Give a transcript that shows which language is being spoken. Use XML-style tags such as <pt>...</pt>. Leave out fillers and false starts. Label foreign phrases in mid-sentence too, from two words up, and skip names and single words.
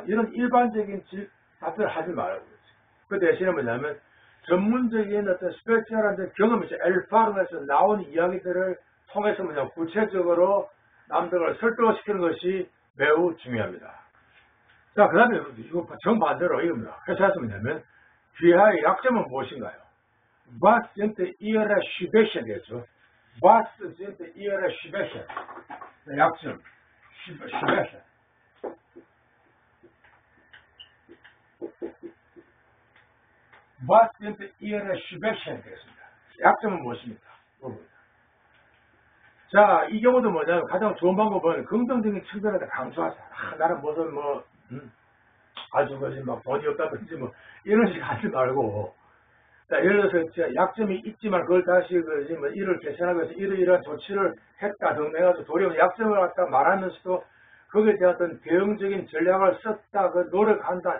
<ko>이런 일반적인 답변을 하지 말라고 그러지. 그 대신에 뭐냐면 전문적인 어떤 스페셜한 경험이죠. 엘파르에서 나온 이야기들을 통해서 뭐냐면 구체적으로 남들을 설득시키는 것이 매우 중요합니다. 자, 그 다음에 이거 정반대로 이겁니다. 회사에서 뭐냐면 귀하의 약점은 무엇인가요?</ko> <de>Was sind Ihre Schwächen?</de> <ko>되겠죠.</ko> <de>Was sind Ihre Schwächen?</de> <ko>약점. Schwächen.</ko> <de>Was sind Ihre Schwächen?</de> <ko>되겠습니다. 약점은 무엇입니까? 자, 이 경우도 뭐냐면 가장 좋은 방법은 긍정적인 측면에다 강조하자. 나는 무슨 아주 그지 막 돈이 없다든지 뭐 이런 식 하지 말고. 자, 예를 들어서 약점이 있지만 그걸 다시 그지 뭐 이를 개선하기 위해서 이러이러한 조치를 했다 등해가지고 도리어 약점을 갖다 말하면서도 거기에 대한 어떤 대응적인 전략을 썼다, 그 노력한다.</ko>